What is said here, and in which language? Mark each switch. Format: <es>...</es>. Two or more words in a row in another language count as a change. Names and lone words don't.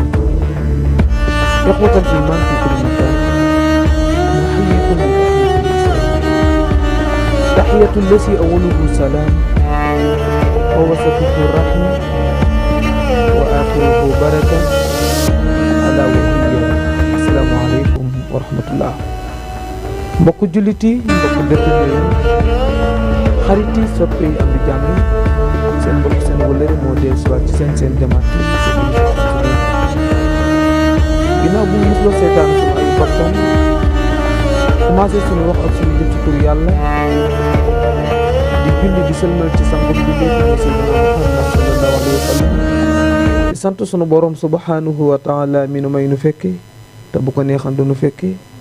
<ar>إخوة الإيمان في كل مكان نحييكم بتحية الإسلام تحية الذي أوله سلام ووسطه رحمة وآخره بركة على وهي السلام عليكم ورحمة الله</ar> <wo>mbokku jullit yi mbokku dëkkandoo yi xarit yi soppe yi am di jàmm yi seen mbokk seen wëllëre moo dee siwaat ci seen Demaat TV ginnaaw bu ñu musloo seetaan suñu ay bakkan commencé suñu wax ak suñu jëf ci tur yàlla di julli di sëlmal ci sangu bi di Seydina Muhammad</wo> <ar>صلى الله عليه وسلم</ar> <wo>di sant sunu borom</wo> <ar>سبحانه وتعالى</ar> <wo>mi nu may nu fekke te bu ko neexan du nu fekke</wo>